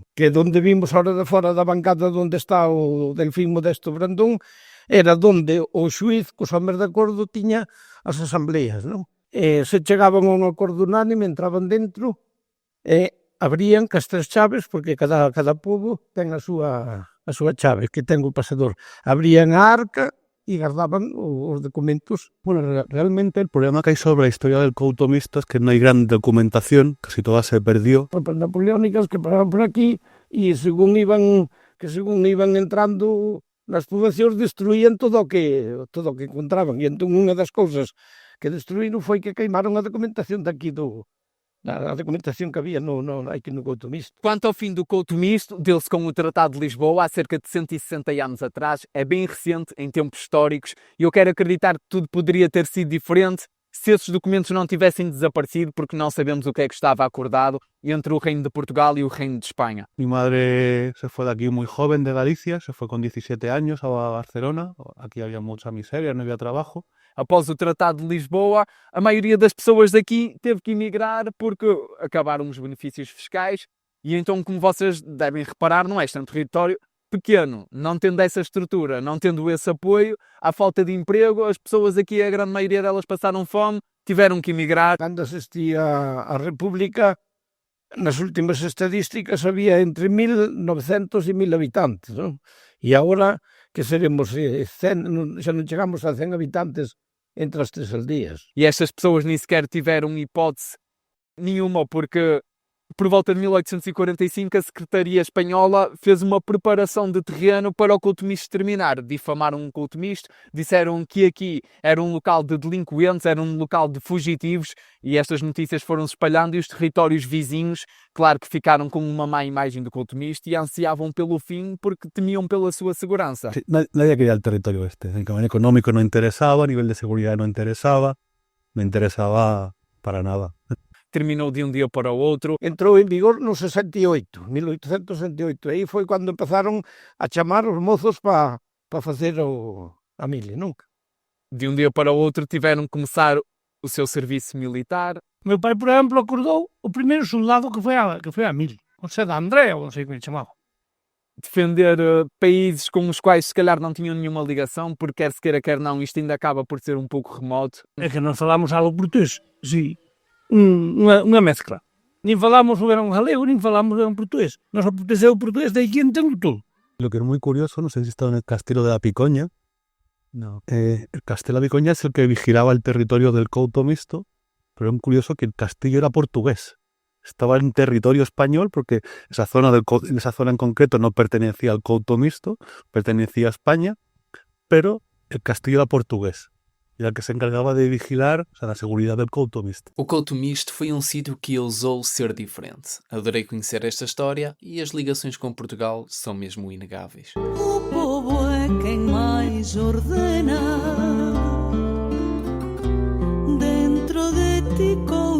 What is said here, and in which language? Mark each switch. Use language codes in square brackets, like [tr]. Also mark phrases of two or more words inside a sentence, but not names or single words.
[gl] Que donde vimos ahora de fora da bancada onde está o Delfín Modesto Brandón, era donde o xuiz cos homens de acordo tiña as asambleas, non? E se chegaban a un acordo unánime, entraban dentro e abrían cas 3 chaves, porque cada pobo ten a súa chave, que ten o pasador. Abrían a arca y guardaban os documentos. [es] Bueno, realmente el problema que hay sobre la historia del Couto Misto es que no hay gran documentación, casi toda se perdió. [gl] Tropas napoleónicas que paraban por aquí e según iban entrando nas poboacións destruían todo o que encontraban. E entón unha das cousas que destruíron foi que queimaron a documentación daqui a documentación que había aqui no Couto Misto. [pt] Quanto ao fim do Couto Misto, deu-se com o Tratado de Lisboa há cerca de 160 anos atrás, é bem recente em tempos históricos e eu quero acreditar que tudo poderia ter sido diferente se esses documentos não tivessem desaparecido, porque não sabemos o que é que estava acordado entre o Reino de Portugal e o Reino de Espanha. [es] Mi madre se fue de aquí muy joven, de Galicia, se fue con 17 años a Barcelona. Aquí había mucha miseria, no había trabajo. [pt] Após o Tratado de Lisboa, a maioria das pessoas daqui teve que emigrar porque acabaram os benefícios fiscais e então, como vocês devem reparar, não é? Este é um território pequeno, não tendo essa estrutura, não tendo esse apoio, à falta de emprego, as pessoas aqui, a grande maioria delas passaram fome, tiveram que emigrar. [gl] Cando asistía a República, nas últimas estadísticas había entre 1.900 e 1.000 habitantes, non? E agora que seremos 100, xa non chegamos a 100 habitantes entre as 3 aldeias. [pt] E estas pessoas nem sequer tiveram hipótese nenhuma, porque por volta de 1845 a Secretaria Espanhola fez uma preparação de terreno para o Couto Misto terminar. Difamaram o Couto Misto, disseram que aqui era um local de delinquentes, era um local de fugitivos e estas notícias foram se espalhando e os territórios vizinhos, claro que ficaram com uma má imagem do Couto Misto e ansiavam pelo fim porque temiam pela sua segurança. [es] Sí, nadie quería el territorio este. En nivel económico no interesaba, a nivel de seguridad no interesaba para nada. [pt] Terminou de um dia para o outro. [gl] Entrou en vigor no 68, 1868. Aí foi cando empezaron a chamar os mozos para facer a mili, nunca. [pt] De um dia para o outro tiveram que começar o seu serviço militar. Meu pai, por exemplo, acordou o primeiro soldado que foi a mili. O Sé da André, ou não sei como ele chamava. Defender países com os quais se calhar não tinham nenhuma ligação, porque quer se queira, quer não, isto ainda acaba por ser um pouco remoto. É que nós falamos algo português, sim. [gl] Unha mezcla. Nin falamos un galego, nin falamos un portugués. Noso portugués é o portugués de aquí entendo todo. [es] Lo que es muy curioso, no sé si está en el Castelo de la Picoña. No. El Castelo de la Picoña es el que vigilaba el territorio del Couto Misto, pero es muy curioso que el castillo era portugués. Estaba en territorio español porque esa zona en concreto no pertenecía al Couto Misto, pertenecía a España, pero el castillo era portugués. [pt] E a que se encargava de vigilar a seguridade do Couto Misto. O Couto Misto foi um sítio que ousou ser diferente. Adorei conhecer esta história e as ligações com Portugal são mesmo inegáveis. O povo é quem mais ordena dentro de ti.